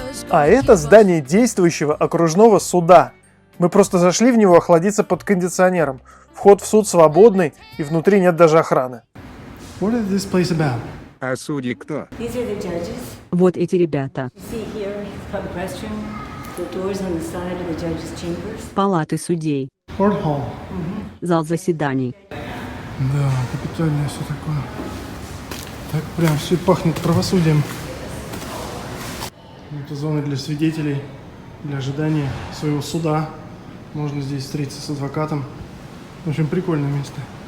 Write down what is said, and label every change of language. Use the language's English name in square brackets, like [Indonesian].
[Russian] А это здание действующего окружного суда. Мы просто зашли в него охладиться под кондиционером. Вход в суд свободный, и внутри нет даже охраны. [English] What is this place about? [Russian] А судьи кто? [English] These are the judges. [Russian] Вот эти ребята. [English] You see here, public restroom, the doors on the side of the judges' chambers. [Russian] Палаты судей. [English] Court Hall. [Russian] Зал заседаний. Да, капитальное все такое. Так прям все пахнет правосудием. Это зона для свидетелей, для ожидания своего суда. Можно здесь встретиться с адвокатом. В общем, прикольное место.